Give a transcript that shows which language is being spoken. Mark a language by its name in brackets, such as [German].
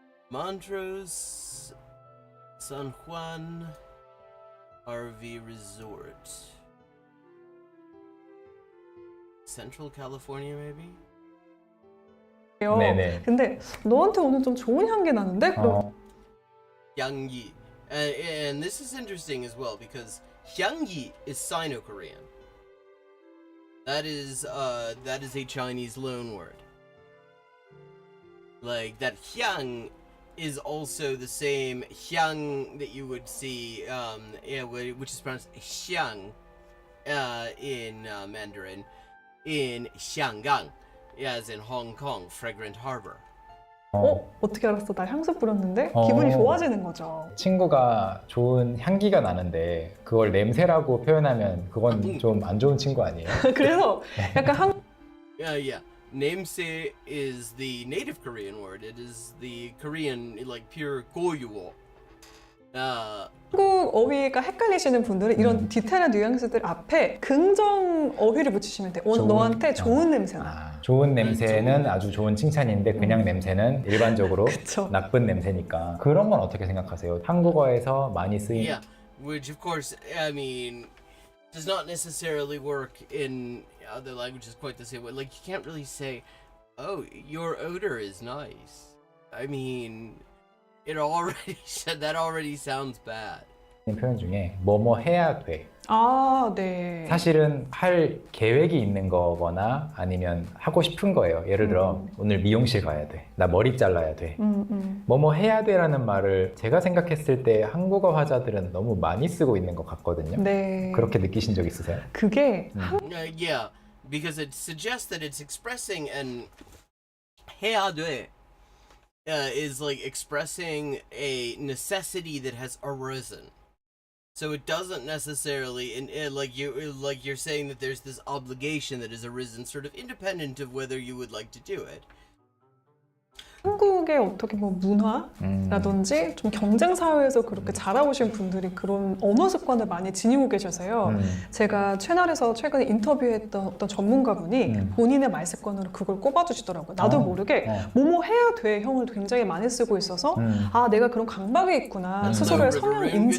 [English] Montrose, San Juan RV Resort. Central California, maybe? [Korean] 네네. 근데 너한테 오늘 좀 좋은 향기 나는데? 그럼 Hyangyi. [English] And this is interesting as well because Hyangyi is Sino-Korean. That is a Chinese loan word. Like that hyang is also the same hyang that you would see, which is pronounced xiang in Mandarin, in Xianggang, as in Hong Kong, fragrant harbor. [Korean] 어떻게 알았어? 나 향수 뿌렸는데? 기분이 좋아지는 거죠. 친구가 좋은 향기가 나는데 그걸 냄새라고 표현하면 그건 좀 안 좋은 친구 아니에요? 그래서 약간 [English] Yeah. Namse is the native Korean word. It is the Korean, like, pure 고유어. [Korean] 한국 어휘가 헷갈리시는 분들은 이런 디테일한 뉘앙스들 앞에 긍정 어휘를 붙이시면 돼요. 오늘 너한테 좋은 냄새나. 좋은 냄새는 아주 좋은 칭찬인데 그냥 냄새는 일반적으로 그쵸. 나쁜 냄새니까. 그런 건 어떻게 생각하세요? 한국어에서 많이 쓰인 [English] Yeah, which of course, I mean, does not necessarily work in other languages quite the same way. Like, you can't really say, oh, your odor is nice. I mean, that already sounds bad. [Korean] 표현 중에 뭐뭐 해야 돼. 네. 사실은 할 계획이 있는 거거나 아니면 하고 싶은 거예요. 예를 들어 오늘 미용실 가야 돼. 나 머리 잘라야 돼. 뭐뭐 해야 돼라는 말을 제가 생각했을 때 한국어 화자들은 너무 많이 쓰고 있는 것 같거든요. 네. 그렇게 느끼신 적 있으세요? 그게 [English] Yeah, because it suggests that it's expressing and [Korean] 해야 돼 [English] is like expressing a necessity that has arisen. So it doesn't necessarily, like you're saying that there's this obligation that has arisen, sort of independent of whether you would like to do it. [Korean] 한국의 어떻게 뭐 문화라든지 좀 경쟁 사회에서 그렇게 자라오신 분들이 그런 언어 습관을 많이 지니고 계셔서요. 제가 채널에서 최근에 인터뷰했던 어떤 전문가분이 본인의 말 습관으로 그걸 꼽아주시더라고요. 나도 모르게 뭐뭐 해야 돼 형을 굉장히 많이 쓰고 있어서 내가 그런 강박이 있구나 스스로의 성향을 인지.